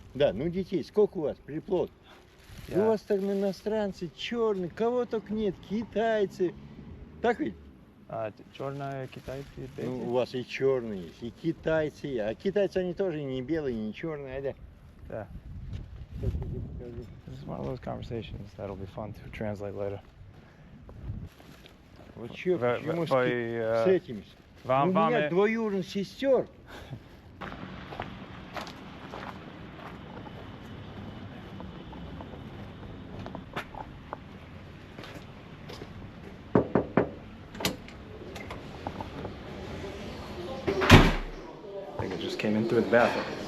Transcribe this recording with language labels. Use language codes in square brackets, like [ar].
[ru] Да, ну детей. Сколько у вас приплод? У вас там иностранцы, черные, кого только нет, китайцы. Так ведь? Черные китайцы, дети? Ну, у вас и черные есть, и китайцы. А китайцы они тоже не белые, не черные, да? Да. [en] This is one of those conversations that'll be fun to translate later. [ru] Вот что, почему с этим? У меня двоюродных сестер. [en] I think it just came in through the bathroom.